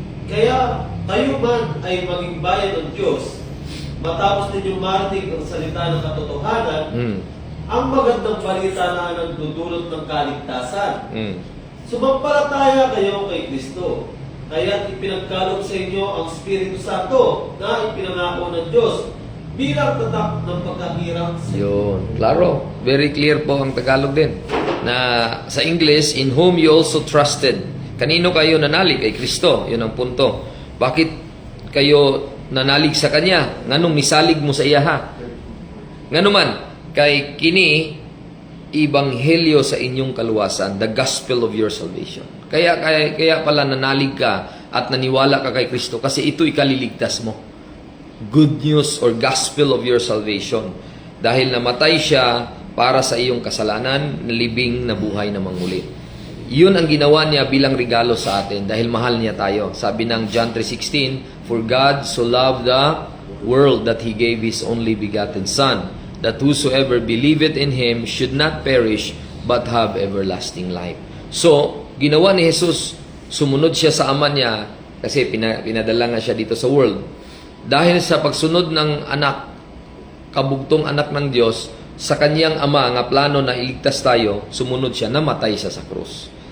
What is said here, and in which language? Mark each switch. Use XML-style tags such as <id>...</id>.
<tl>Kaya kayo man ay maging bayan ng Diyos, matapos ninyong marinig ang salita ng katotohanan, ang magandang balita na nagdudulot ng kaligtasan. Sumampalataya kayo kay Kristo, kaya ipinagkaloob sa inyo ang Espiritu Santo na ipinangako ng Diyos bilang tatak ng pagkahirap sa inyo. Yun, klaro.</tl> <en>Very clear</en> <tl>po ang Tagalog din. Na sa</tl> <en>English, in whom you also trusted.</en> <tl>Kanino kayo nanalig? Kay Kristo. Yun ang punto. Bakit kayo nanalig sa Kanya?</tl> <ceb>Nganong misalig mo sa iya ha? Ngano man, kay kini ibanghelyo sa inyong kaluwasan,</ceb> <en>the gospel of your salvation.</en> <tl>Kaya pala nanalig ka at naniwala ka kay Kristo kasi ito ikaliligtas mo.</tl> <en>Good news or gospel of your salvation.</en> <tl>Dahil namatay siya para sa iyong kasalanan, nalibing na buhay na muli. Yun ang ginawa niya bilang regalo sa atin dahil mahal niya tayo. Sabi ng</tl> <en>John 3:16, for God so loved the world that He gave His only begotten Son, that whosoever believeth in Him should not perish, but have everlasting life.</en> <tl>So, ginawa ni Jesus, sumunod siya sa ama niya, kasi pinadala nga siya dito sa world. Dahil sa pagsunod ng anak, kabugtong anak ng Diyos, sa kanyang ama, nga plano na iligtas tayo, sumunod siya, namatay siya sa krus.</tl>